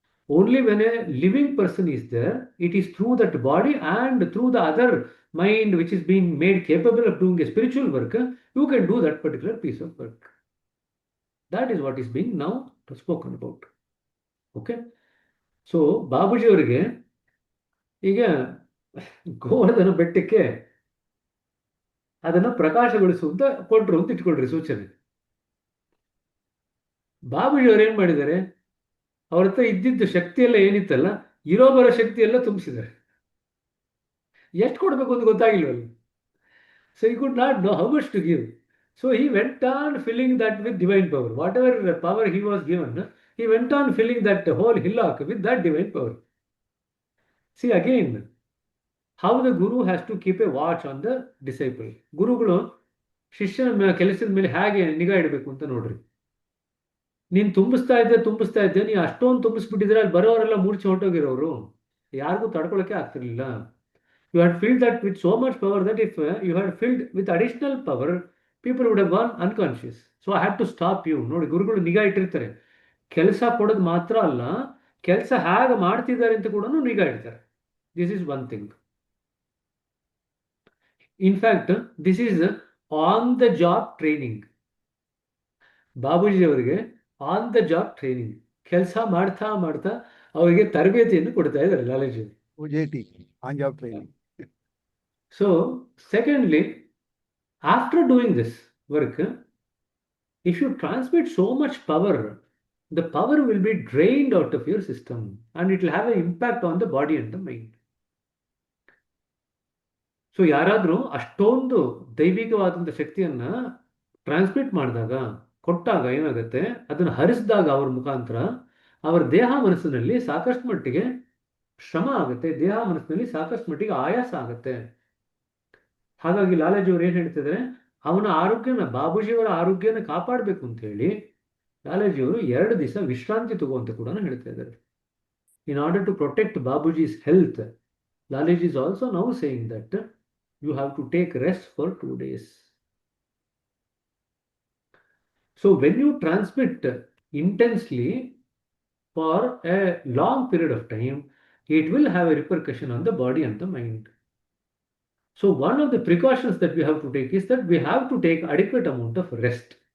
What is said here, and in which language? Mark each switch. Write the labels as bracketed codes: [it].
[en] Only when a living person is there, it is through that body and through the other mind which is being made capable of doing a spiritual work, you can do that particular piece of work. That is what is being now spoken about. Okay? [kn] So, Babuji ಅವರಿಗೆ ಈಗ ಗೋವರ್ಧನ ಬೆಟ್ಟಕ್ಕೆ ಅದನ್ನು ಪ್ರಕಾಶಗೊಳಿಸುವಂತ ಕೊಟ್ಟರು ಅಂತ ಇಟ್ಕೊಳ್ರಿ ಸೂಚನೆ. ಬಾಬೂಜಿ ಅವರು ಏನ್ ಮಾಡಿದ್ದಾರೆ, ಅವ್ರ ಹತ್ರ ಇದ್ದಿದ್ದ ಶಕ್ತಿ ಎಲ್ಲ ಏನಿತ್ತಲ್ಲ, ಇರೋ ಬರೋ ಶಕ್ತಿ ಎಲ್ಲ ತುಂಬಿಸಿದ್ದಾರೆ. ಎಷ್ಟು ಕೊಡಬೇಕು ಅಂತ ಗೊತ್ತಾಗಿಲ್ವಲ್ಲ. [en] So he could not know how much to give. So he went on filling that with divine power. Whatever power he was given, he went on filling that whole hillock with that divine power. See again, how the guru has to keep a watch on the disciple. [kn] ಗುರುಗಳು ಶಿಷ್ಯನ ಕೆಲಸದ ಮೇಲೆ ಹೇಗೆ ನಿಗಾ ಇಡಬೇಕು ಅಂತ ನೋಡ್ರಿ. ನೀನು ತುಂಬಿಸ್ತಾ ಇದ್ದೆ, ನೀ ಅಷ್ಟೊಂದು ತುಂಬಿಸ್ಬಿಟ್ಟಿದ್ರೆ ಅಲ್ಲಿ ಬರೋರೆಲ್ಲ ಮೂರ್ಛೆ ಹೊರಟೋಗಿರೋರು, ಯಾರಿಗೂ ತಡ್ಕೊಳಕ್ಕೆ ಆಗ್ತಿರ್ಲಿಲ್ಲ. [en] You had filled that with so much power that if you had filled with additional power, people would have gone unconscious. So I had to stop you. [kn] ನೋಡಿ, ಗುರುಗಳು ನಿಗಾ ಇಟ್ಟಿರ್ತಾರೆ. ಕೆಲಸ ಕೊಡೋದು ಮಾತ್ರ ಅಲ್ಲ, ಕೆಲಸ ಹೇಗೆ ಮಾಡ್ತಿದ್ದಾರೆ ಅಂತ ಕೂಡ ನಿಗಾ ಇಡ್ತಾರೆ. [en] This is one thing. In fact this is on the job training. [kn] Babuji ಅವರಿಗೆ ಆನ್ ದ ಜಾಬ್ ಟ್ರೈನಿಂಗ್, ಕೆಲಸ ಮಾಡ್ತಾ ಮಾಡ್ತಾ ಅವರಿಗೆ ತರಬೇತಿಯನ್ನು ಕೊಡ್ತಾ ಇದ್ದಾರೆ Lalaji. [en] OJT, on job training. So, secondly, after doing this work, if you transmit so much power, the power will be drained out of your system and it will have an impact on the body and the mind. [kn] So ಯಾರಾದರೂ ಅಷ್ಟೊಂದು ದೈವಿಕವಾದಂಥ ಶಕ್ತಿಯನ್ನ transmit ಮಾಡಿದಾಗ, ಕೊಟ್ಟಾಗ ಏನಾಗುತ್ತೆ, ಅದನ್ನು ಹರಿಸಿದಾಗ ಅವ್ರ ಮುಖಾಂತರ ಅವರ ದೇಹ ಮನಸ್ಸಿನಲ್ಲಿ ಸಾಕಷ್ಟು ಮಟ್ಟಿಗೆ ಶ್ರಮ ಆಗುತ್ತೆ, ದೇಹ ಮನಸ್ಸಿನಲ್ಲಿ ಸಾಕಷ್ಟು ಮಟ್ಟಿಗೆ ಆಯಾಸ ಆಗುತ್ತೆ. ಹಾಗಾಗಿ ಲಾಲಾಜಿಯವರು ಏನು ಹೇಳ್ತಿದ್ದಾರೆ, ಅವನ ಆರೋಗ್ಯನ, ಬಾಬೂಜಿಯವರ ಆರೋಗ್ಯನ ಕಾಪಾಡಬೇಕು ಅಂತ ಹೇಳಿ ಲಾಲಾಜಿಯವರು 2 ದಿವಸ ವಿಶ್ರಾಂತಿ ತಗೋಂತ ಕೂಡ ಹೇಳ್ತಾ ಇದ್ದಾರೆ. [en] In order to protect Babuji's health, Lalaji is also now saying that you have to take rest for 2 days. So when you transmit intensely for a long period of time, it will have a repercussion on the body and the mind. So one of the precautions that we have to take is that we have to take adequate amount of rest.